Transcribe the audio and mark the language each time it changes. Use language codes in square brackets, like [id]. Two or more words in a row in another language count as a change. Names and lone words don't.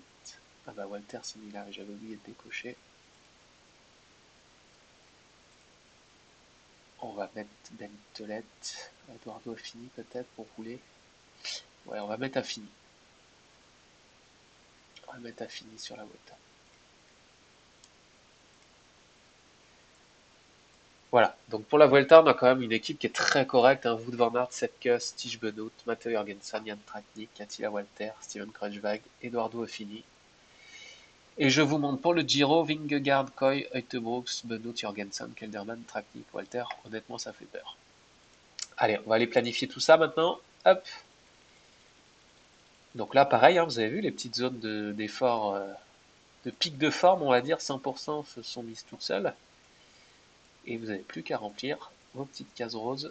[fr] Ah bah Walter c'est mis là, j'avais oublié de décocher. On va mettre Ben Telet, Eduardo Affini peut-être pour rouler. Ouais, on va mettre Affini. On va mettre Affini sur la Volta. Voilà, donc pour la Vuelta, on a quand même une équipe qui est très correcte. Hein. Wout van Aert, Sepp Kuss, Tige Benoot, Matteo Jorgensen, Jan Tratnik, Attila Walter, Steven Kruijswijk, Eduardo Affini. Et je vous montre pour le Giro, Vingegaard, Koy, Uitebrooks, Benoot, Jorgensen, Kelderman, Tratnik, Walter. Honnêtement, ça fait peur. Allez, on va aller planifier tout ça maintenant. Hop. Donc là, pareil, hein, vous avez vu les petites zones d'effort, de pic de forme, on va dire, 100% se sont mises toutes seules. Et vous n'avez plus qu'à remplir vos petites cases roses.